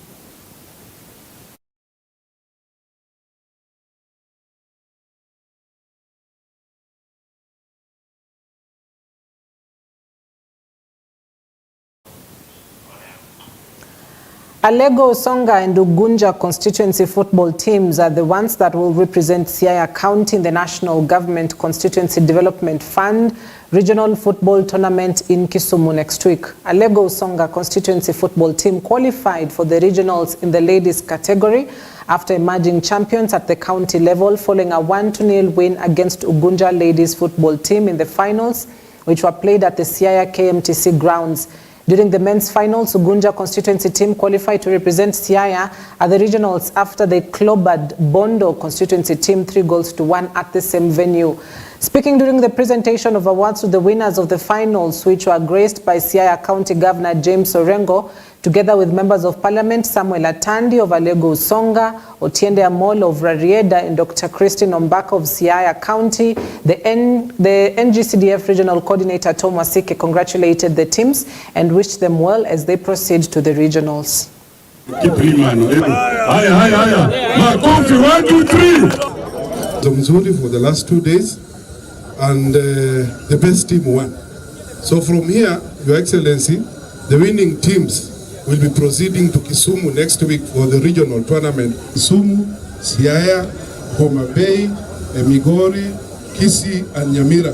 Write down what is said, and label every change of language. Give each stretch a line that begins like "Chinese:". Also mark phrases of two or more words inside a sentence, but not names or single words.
English: Alego, Songa and Ugunja constituency football teams are the ones that will represent Siaya County in the National Government Constituency Development Fund Regional Football Tournament in Kisumu next week. Alego, Songa constituency football team qualified for the regionals in the ladies category after emerging champions at the county level following a 1-0 win against Ugunja ladies football team in the finals, which were played at the Siaya KMTC grounds. During the men's finals, Ugunja constituency team qualified to represent Siaya at the regionals after they clobbered Bondo constituency team 3-1 at the same venue. Speaking during the presentation of awards to the winners of the finals, which were graced by Siaya County Governor James Orengo, together with members of Parliament Samuel Atandi of Alego Usonga, Otiende Amolo of Rarieda, and Dr. Christine Ombaka of Siaya County. The NGCDF Regional Coordinator Tom Wasike congratulated the teams and wished them well as they proceed to the regionals.
Swahili: Makofi, 1, 2, 3.
English: Mzuri for the last 2 days, and the best team won. So from here, Your Excellency, the winning teams will be proceeding to Kisumu next week for the regional tournament. Kisumu, Siaya, Homa Bay, Migori, Kisii, and Nyamira.